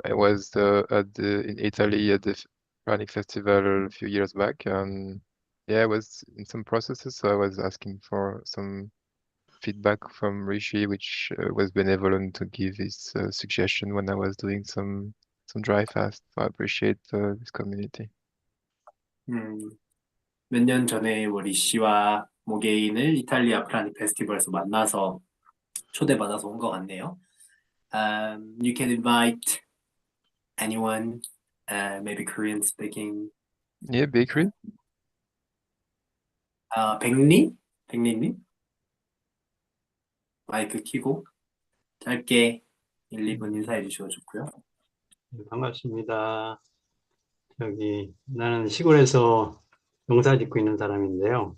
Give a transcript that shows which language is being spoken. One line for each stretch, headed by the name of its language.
English: I was in Italy at the Pranic festival a few years back, and yeah, I was in some processes, so I was asking for some feedback from Rishi, which was benevolent to give his suggestion when I was doing some dry fast. So I appreciate this community.
Korean: 몇 년 전에 뭐 리시와 모게인을 이탈리아 프라닉 페스티벌에서 만나서 초대받아서 온 것 같네요.
English: You can invite anyone, maybe Korean speaking. Yeah, bakery.
Korean: 백리님 마이크 켜고 짧게 1, 2분 인사해 주셔도 좋고요. 반갑습니다. 나는 시골에서 농사 짓고 있는 사람인데요.